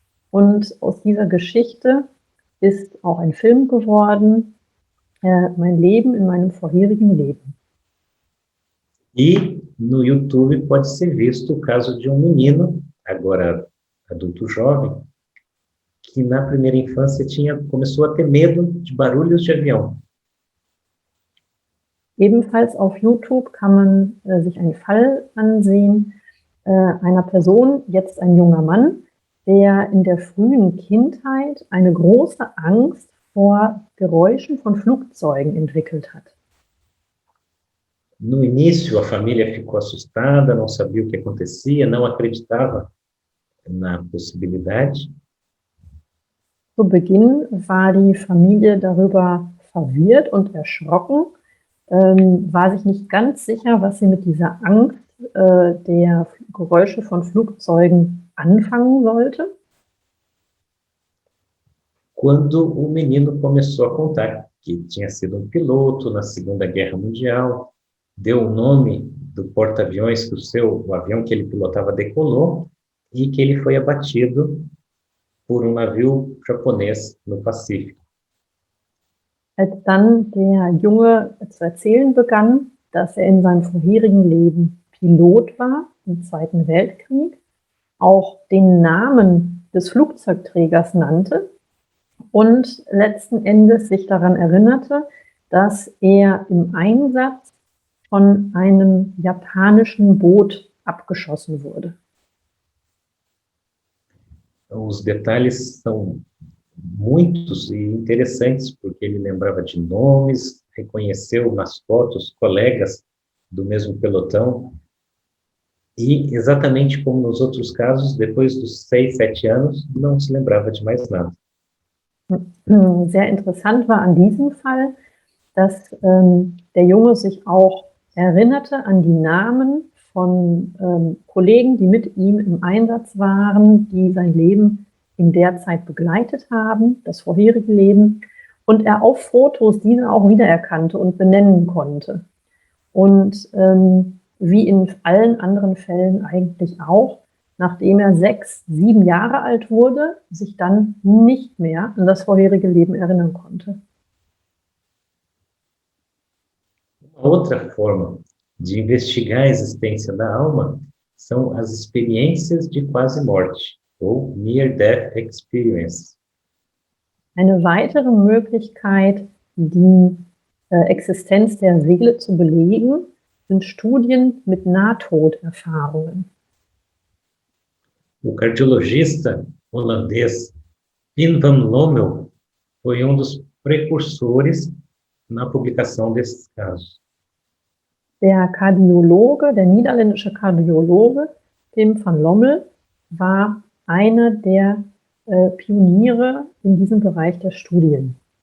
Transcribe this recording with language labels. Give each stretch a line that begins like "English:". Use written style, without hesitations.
German: Und aus dieser Geschichte ist auch ein Film geworden, Mein Leben in meinem vorherigen Leben.
Portuguese: E no YouTube pode ser visto o caso de um menino, agora adulto jovem, que na primeira infância começou a ter medo de barulhos de avião.
German: Ebenfalls auf YouTube kann man sich einen Fall ansehen einer Person, jetzt ein junger Mann, der in der frühen Kindheit eine große Angst vor Geräuschen von Flugzeugen entwickelt hat.
Portuguese: No início, a família ficou assustada, não sabia o que acontecia, não acreditava na possibilidade.
German: Zu Beginn war die Familie darüber verwirrt und erschrocken, war sich nicht ganz sicher, was sie mit dieser Angst der Geräusche von Flugzeugen anfangen sollte.
Portuguese: Quando o menino começou a contar que tinha sido um piloto na Segunda Guerra Mundial, deu o nome do porta-aviões que o avião que ele pilotava decolou e que ele foi abatido por um navio japonês no Pacífico.
German: Als dann der Junge zu erzählen begann, dass er in seinem vorherigen Leben Pilot war im Zweiten Weltkrieg, auch den Namen des Flugzeugträgers nannte und letzten Endes sich daran erinnerte, dass er im Einsatz von einem japanischen Boot abgeschossen wurde.
Portuguese: Os detalhes são muitos e interessantes, porque ele lembrava de nomes, reconheceu nas fotos colegas do mesmo pelotão, e exatamente como nos outros casos, depois dos 6, 7 anos, não se lembrava de mais nada.
German: Sehr interessant war an diesem Fall, dass der Junge sich auch erinnerte an die Namen von Kollegen, die mit ihm im Einsatz waren, die sein Leben in der Zeit begleitet haben, das vorherige Leben, und er auf Fotos diese auch wiedererkannte und benennen konnte. Und wie in allen anderen Fällen eigentlich auch, nachdem er 6, 7 Jahre alt wurde, sich dann nicht mehr an das vorherige Leben erinnern konnte.
Portuguese: Uma outra forma de investigar a existência da alma são as experiências de quase morte, ou Near-Death Experience.
German: Eine weitere Möglichkeit, die Existenz der Seele zu belegen, sind Studien mit Nahtoderfahrungen.
Portuguese: O cardiologista holandês Pim van Lommel foi dos precursores na publicação desses casos.
German: Der Kardiologe, der niederländische Kardiologe Pim van Lommel, war einer der Pioniere in diesem Bereich der Studien.